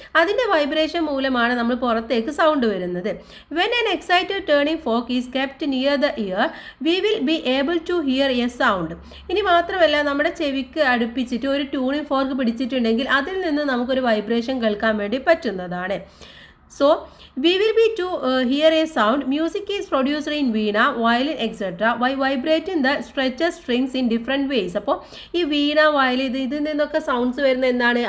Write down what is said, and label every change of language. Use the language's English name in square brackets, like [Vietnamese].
[Malayalam] അതിൻ്റെ വൈബ്രേഷൻ മൂലമാണ് നമ്മൾ പുറത്തേക്ക് സൗണ്ട് വരുന്നത്. [English] When an excited tuning fork is kept near the ear we will be able to hear a sound. [Malayalam] ഇനി മാത്രമല്ല, നമ്മുടെ ചെവിക്ക് അടുപ്പിച്ചിട്ട് ഒരു ട്യൂണിംഗ് ഫോർക്ക് പിടിച്ചിട്ടുണ്ടെങ്കിൽ അതിൽ നിന്ന് നമുക്കൊരു വൈബ്രേഷൻ കേൾക്കാൻ വേണ്ടി പറ്റുന്നതാണ്. [English] So we will be to hear a sound. Music is produced in veena, violin, etc. by vibrating the stretched strings in different ways. [Malayalam] അപ്പോൾ ഈ വീണ, വയലിൻ, ഇതിൽ നിന്നൊക്കെ സൗണ്ട്സ് വരുന്ന എന്താണ്?